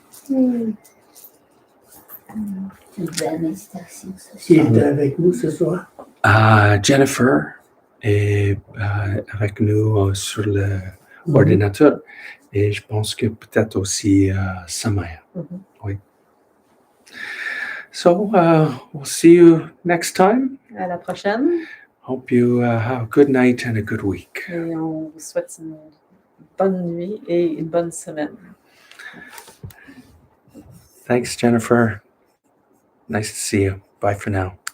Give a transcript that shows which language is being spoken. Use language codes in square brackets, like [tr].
[fr] Une belle méditation, ce Qui soir. est avec nous ce soir? Jennifer est avec nous sur l'ordinateur et je pense que peut-être aussi Samaya. Mhm. Oui. [en] So we'll see you next time. [fr] À la prochaine. [en] Hope you have a good night and a good week. [fr] Et on vous souhaite une bonne nuit et une bonne semaine. [en] Thanks, Jennifer. Nice to see you. Bye for now.